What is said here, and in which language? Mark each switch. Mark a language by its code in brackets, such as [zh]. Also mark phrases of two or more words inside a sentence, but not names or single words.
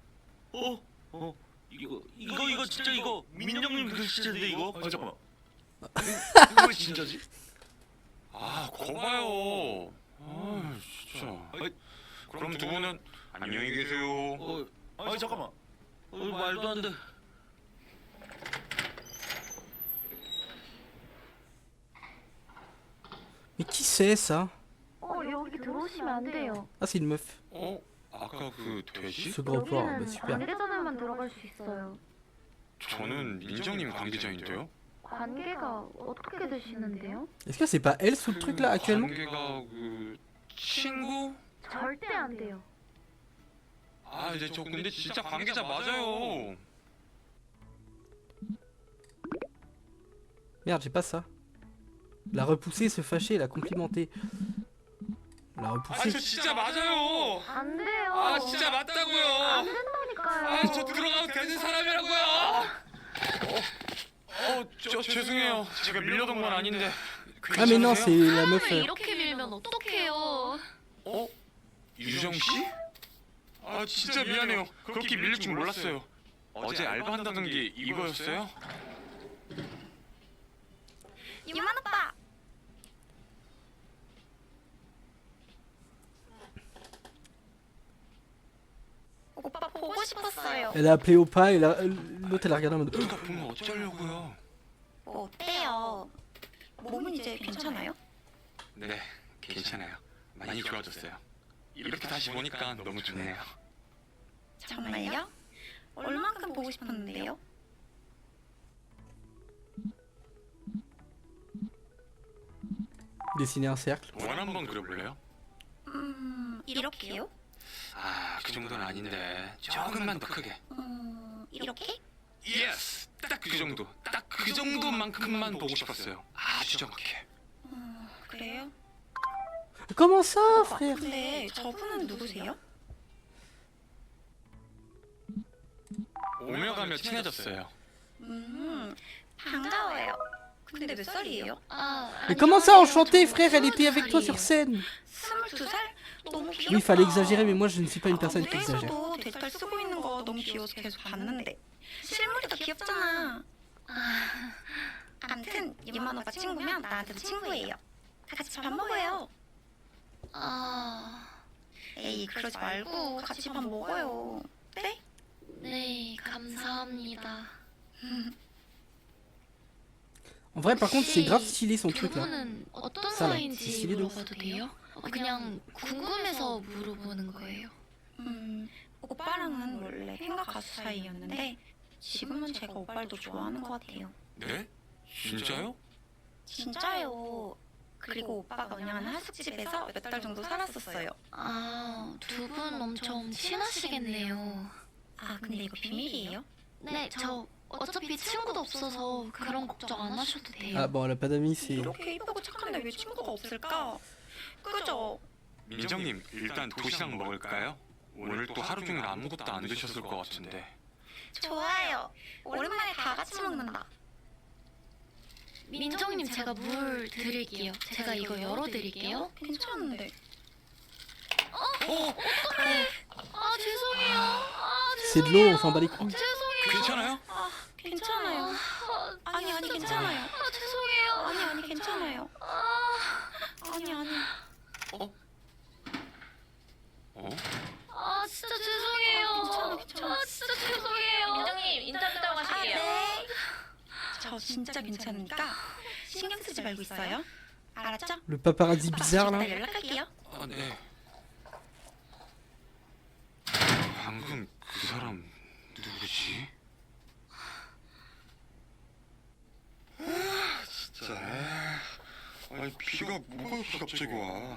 [ko] 이거 진짜 이거 민정님 글씨인데 이거? 잠깐만. 이거 진짜지? 거 봐요. 아 진짜. 그럼 두 분은 안녕히 계세요. 아니 잠깐만. 말도 안 돼. [fr] Mais qui c'est ça? [ko] 여기 들어오시면 안 돼요. [fr] Ah, c'est une meuf. [ko] 아까 그 돼지? [fr] Ce gros porc, bah super. [ko] 관계자들만 들어갈 수 있어요. 저는 민정님 관계자인데요. 관계가 어떻게 되시는데요? [fr] Est-ce que c'est pas elle sous le truc là actuellement? [ko] 관계가 그 친구? 절대 안 돼요. 아 이제 저 근데 진짜 관계자 맞아요. [fr] Merde, j'ai pas ça. La repousser, se fâcher, la complimenter. La 아 repousser. [ko] 저 진짜 맞아요. 안 돼요. 아 진짜 맞다고요. 안 된다니까요. 아 저 들어가도 되는 사람이라고요. 저 죄송해요. 제가 밀려던 건 아닌데. [fr] Ah mais non, c'est la meuf. [ko] 이렇게 밀면 어떡해요? 유정 씨? 아 진짜 미안해요. 그렇게 밀릴 줄 몰랐어요. 어제 알바한다는 게 이거였어요? 유만 오빠. 오빠 보고 싶었어요. [fr] Elle a appelé au pas et l'autre elle a regardé en mode. [ko] 누가 보면 어쩌려고요? 뭐 어때요? 몸은 이제 괜찮아요? 네, 괜찮아요. 많이 좋아졌어요. 이렇게 다시 보니까 너무 좋네요. 정말요? 얼만큼 보고 싶었는데요? [fr] Dessiner un cercle. [ko] 원 한번 그려볼래요? 이렇게요? 아, 그 정도는 아닌데 조금만 더 크게. 이렇게? 예스! 딱 그 정도. 딱 그 정도만큼만 보고 싶었어요. 아주 정확해. 그래요? [fr] Comment ça, frère? [ko] 근데 저분은 누구세요? 오며 가며 친해졌어요. 반가워요. 근데 몇 살이에요? [fr] Mais comment ça, enchanté, frère? Elle était avec toi sur scène. [ko] 22살? 너무 귀엽다. [fr] Oui, il fallait exagérer, mais moi je ne suis pas une personne qui exagère. [ko] 무대에서도 데지털 쓰고 있는 거 너무 귀여워서 계속 봤는데 실물이 더 귀엽잖아. 암튼 유만 오빠 친구면 나한테도 친구예요. 같이 밥 먹어요. 에이 그러지 말고 같이 밥 먹어요. 네? 네, 감사합니다. [fr] En vrai, par contre, c'est grave stylé son truc là. [ko] 그분은 어떤 [fr] Ça, là, c'est [ko] 사이인지 [fr] stylé de ouf. [ko] 물어봐도 돼요? 그냥 궁금해서 물어보는 거예요. 오빠랑은 원래 팬과 가수 사이였는데 지금은 제가 오빠를 더 좋아하는 것 같아요. 네? 진짜요? 진짜요. 그리고 오빠가 운영하는 하숙집에서 몇 달 정도 살았었어요. 두 분 엄청 친하시겠네요. 근데 이거 비밀이에요? 네, 저 어차피 친구도 없어서 그런 걱정 안 하셔도 돼요. [fr] Ah bon, elle a pas d'amis, c'est. [ko] 이렇게 이쁘고 착한데 왜 친구가 없을까? 그죠? 민정님, 일단 도시락 먹을까요? 오늘 또 하루 종일 아무것도 안 드셨을 것 같은데. 좋아요. 오랜만에 다 같이 먹는다. 민정님, 제가 물 드릴게요. 제가 이거 열어드릴게요. 괜찮은데. 죄송해요. [fr] C'est de l'eau, on s'en bat les couilles. [ko] 괜찮아요? 괜찮아요. 아니 괜찮아요. 죄송해요. 아니 괜찮아요. 아니. 진짜 죄송해요. 괜찮아. 진짜 죄송해요. 민정님 인터뷰 따고 가실게요. 네. 저 진짜 괜찮으니까 신경 쓰지 말고 있어요. 알았죠? [fr] Le paparazzi bizarre là. [ko] 이따 연락할게요. 아, 네. 방금 그 사람 누구지? 진짜. 아니 비가 뭐가 이렇게 갑자기 와?